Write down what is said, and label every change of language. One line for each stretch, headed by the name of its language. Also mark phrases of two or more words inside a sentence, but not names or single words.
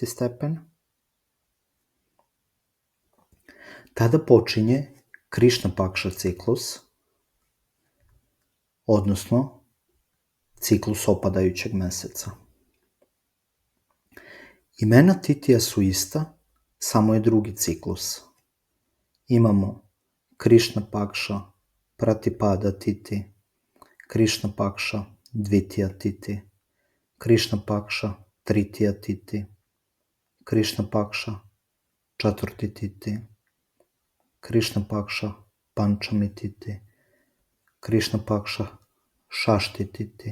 Serbian: stepen, tada počinje Krišna Pakša ciklus, odnosno ciklus opadajućeg meseca. Imena Titija su ista, samo je drugi ciklus. Imamo Krišna Pakša Pratipada Titi, Krišna Pakša Dvitija Titi, Krišna Pakša Tritija Titi, Krišna Pakša Čaturti Titi, Krišna Pakša Pančami Titi, Krišna Pakša Šašti Titi,